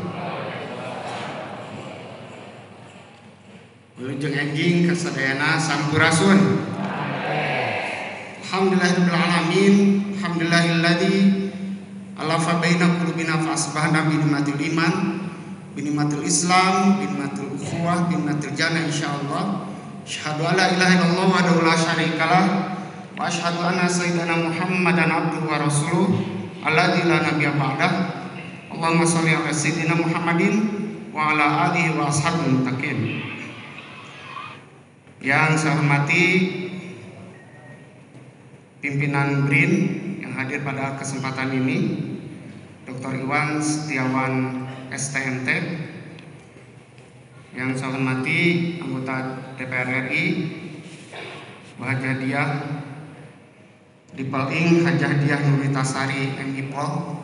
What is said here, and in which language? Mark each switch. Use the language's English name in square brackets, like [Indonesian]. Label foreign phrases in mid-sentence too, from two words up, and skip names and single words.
[Sundanese] Wilujeng enjing kasadayana sampurasun. [Arabic] الحمد لله رب العالمين. الحمد لله الذي ألف بين قلوبنا فأصبحنا بنعمة الإيمان بنعمة الإسلام بنعمة الأخوة بنعمة الجنة إن شاء الله. أشهد أن لا إله إلا الله وحده لا شريك له وأشهد أن سيدنا محمدا عبده ورسوله. الذي لا نبي بعده اللهم صل على سيدنا محمد وعلى آله وأصحابه المتقين. [Indonesian] Yang saya hormati pimpinan BRIN yang hadir pada kesempatan ini, Dr. Iwan Setiawan STMT. Yang saya hormati anggota DPR RI, Wahjadiah Dipeling Hajah Diah Nuritasari MIPOL.